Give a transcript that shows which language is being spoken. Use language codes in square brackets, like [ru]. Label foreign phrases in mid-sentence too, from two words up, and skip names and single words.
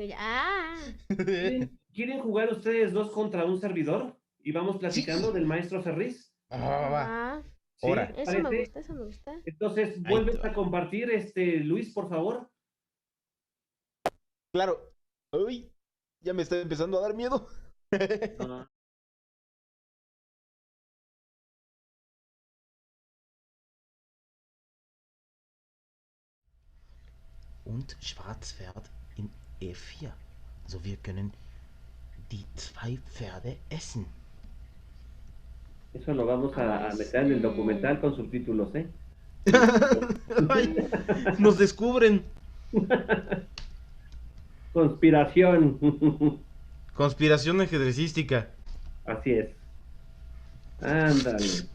[es] ¿Quieren jugar ustedes dos contra un servidor? Y vamos platicando Sí. del maestro Ferriz. Va. va, ¿Sí? Ahora. ¿Te parece? eso me gusta. Entonces, Ahí te vuelves a va. compartir, Luis, por favor. Claro. Uy, ya me está empezando a dar miedo. Ah, [de] Und Schwarzpferd in E4. Also wir können die zwei Pferde essen. [es] eso lo vamos Ah, a meter en el documental con subtítulos, ¿eh? Ay, nos descubren. Conspiración. Conspiración ajedrecística. Así es. Ándale.